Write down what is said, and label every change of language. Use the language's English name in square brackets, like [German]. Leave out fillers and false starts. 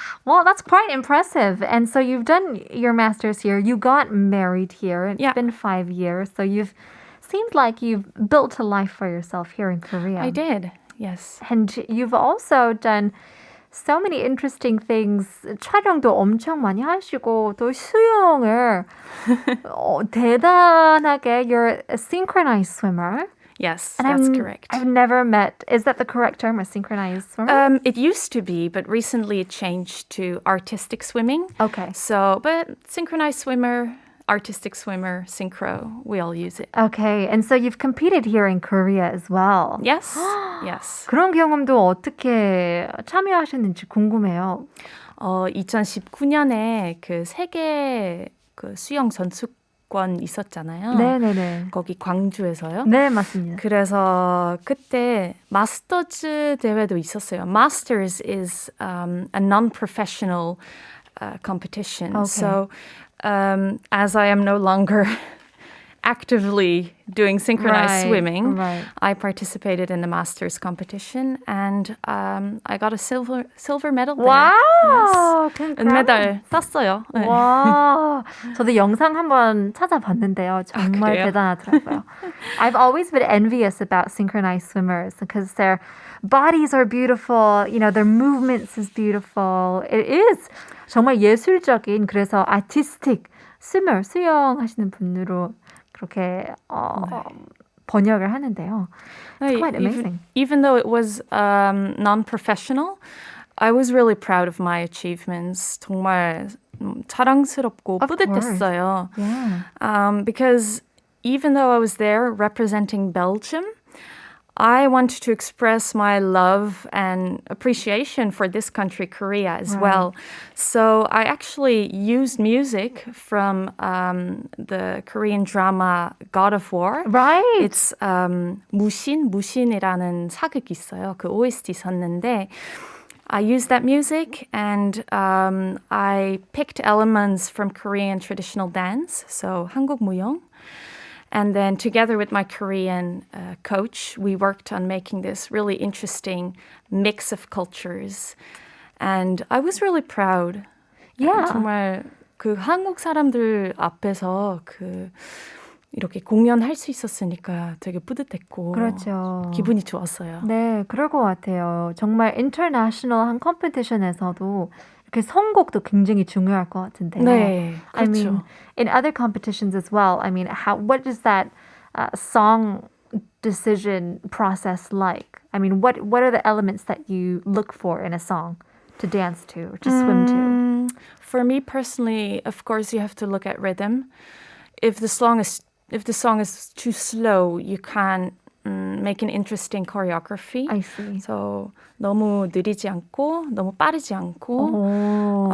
[English] Well, that's quite impressive. And so you've done your master's here. You got married here. It's been 5 years. So seemed like you've built a life for yourself here in Korea. I did, yes. And you've also done so many interesting things. [Korean] 촬영도 엄청 많이 하시고 또 수영을 대단하게. [English] You're a synchronized swimmer. Yes, And that's correct. I've never met, is that the correct term, a synchronized swimmer? It used to be, but recently it changed to artistic swimming. Okay. So, but synchronized swimmer, artistic swimmer, synchro, we all use it. Okay, and so you've competed here in Korea as well. Yes, yes. [Korean] 그런 경험도 어떻게 참여하셨는지 궁금해요. 2019년에 그 세계 그 수영 전수권 있었잖아요. 네네네. 거기 광주에서요. 네, 맞습니다. 그래서 그때 마스터즈 대회도 있었어요. [English] Masters is a non-professional competition. Okay. So as I am no longer actively doing synchronized swimming, right. I participated in the Masters competition and I got a silver medal there. [Korean] 와우! [English] Yes. [Korean] 은메달 땄어요. 네. 와, 저도 영상 한번 찾아봤는데요. 정말 그래요? 대단하더라고요. [English] I've always been envious about synchronized swimmers because their bodies are beautiful, you know, their movements is beautiful. It is [Korean] 정말 예술적인, 그래서 [English] artistic swimmer, [Korean] 수영하시는 분으로 그렇게 번역을 하는데요. [English] It's quite amazing. Even though it was non-professional, I was really proud of my achievements. [Korean] 정말 자랑스럽고 [English] Of [Korean] 뿌듯했어요. [English] Yeah. Because even though I was there representing Belgium, I wanted to express my love and appreciation for this country, Korea, as well. So I actually used music from the Korean drama God of War. Right. It's [Korean] 무신이라는 사극이 있어요. 그 OST 섰는데 [English] I used that music and I picked elements from Korean traditional dance, so [Korean] 한국 무용. [English] And then together with my Korean coach, we worked on making this really interesting mix of cultures. And I was really proud. Yeah. [Korean] 정말 그 한국 사람들 앞에서 그 이렇게 공연할 수 있었으니까 되게 뿌듯했고 그렇죠. 기분이 좋았어요. 네, 그럴 것 같아요. 정말 인터내셔널한 컴피티션에서도 이렇게 선곡도 굉장히 중요할 것 같은데요. 네, 그렇죠. [English] I mean, in other competitions as well, I mean, what is that song decision process like? I mean, what are the elements that you look for in a song to dance to or to swim to? For me personally, of course, you have to look at rhythm. If the song is too slow, you can't make an interesting choreography. I see. So [Korean] 너무 느리지 않고 너무 빠르지 않고